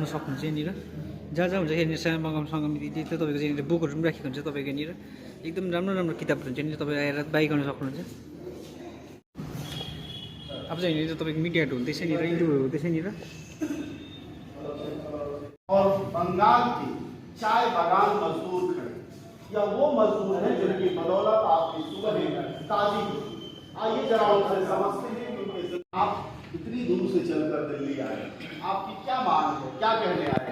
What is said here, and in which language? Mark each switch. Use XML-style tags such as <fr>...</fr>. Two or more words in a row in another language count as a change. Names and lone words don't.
<ne>सक्नुहुन्छ यहाँनिर जहाँ हुन्छ यहाँनिर सानो मगाउन समिति चाहिँ तपाईँको यहाँनिर बुकहरू पनि राखेको हुन्छ तपाईँको यहाँनिर एकदम राम्रो किताबहरू हुन्छ यहाँनिर तपाईँ आएर बाई गर्न सक्नुहुन्छ। अब चाहिँ यहाँनिर तपाईँको मिडियाहरू हुँदैछ यहाँनिर, इन्टरभ्यूहरू हुँदैछ यहाँनिर।</ne> <hi>और बंगाल की चाय बागान मजदूर खड़े या वो मजदूर हैं जिनकी बदौलत आपकी सुबह ताजी। आइए जरा उनसे समझते हैं कि उनके आप इतनी दूर से चलकर दिल्ली आए, आपकी क्या मांग है, क्या कहने आए?</hi>